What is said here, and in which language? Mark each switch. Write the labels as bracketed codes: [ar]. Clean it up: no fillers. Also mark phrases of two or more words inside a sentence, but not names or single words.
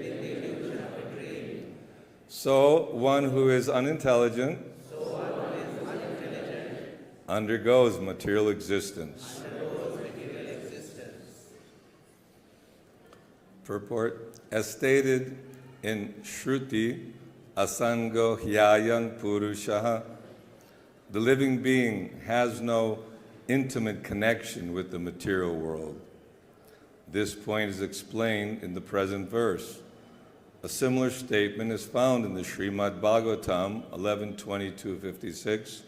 [en] So one who is unintelligent undergoes material existence. Purport. As stated in śruti, [sa] असङ्गो ययं पुरुषः, [en] the living being has no intimate connection with the material world. This point is explained in the present verse. A similar statement is found in the Śrīmad-Bhāgavatam 11:22-56.